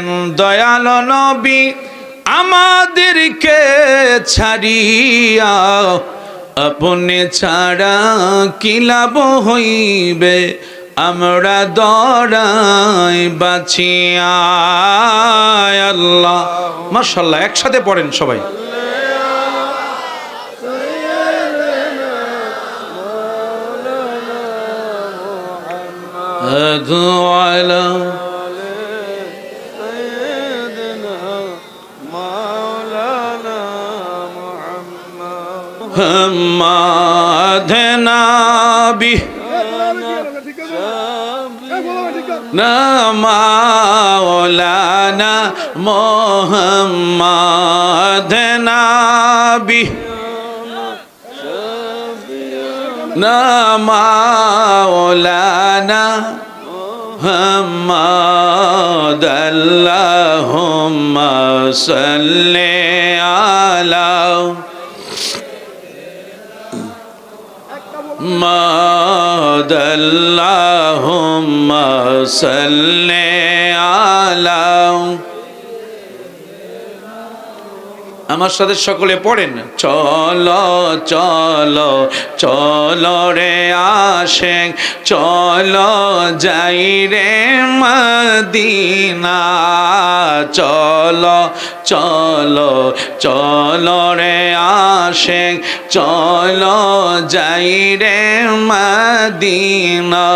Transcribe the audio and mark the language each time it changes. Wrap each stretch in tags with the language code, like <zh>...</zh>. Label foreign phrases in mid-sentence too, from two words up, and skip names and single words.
<bn>দয়াল নবী আমাদেরকে ছাড়িয়া, আপনি ছাড়া কি লাভ হইবে আমরা দরাই বাঁচিয়া।</bn> <ar>الله، ما شاء الله,</ar> <bn>একসাথে পড়েন সবাই।</bn> <ar>আলা محمد نبی نا مولانا محمد نبی نا مولانا محمد اللهم صل على محمد اللهم صل على।</ar> <bn>আমার সাথে সকলে পড়েন, চলো চলো চলো রে আশিক, চলো যাই রে মদিনা, চলো চলো চলো রে আশিক, চলো যাই রে মদিনা।</bn>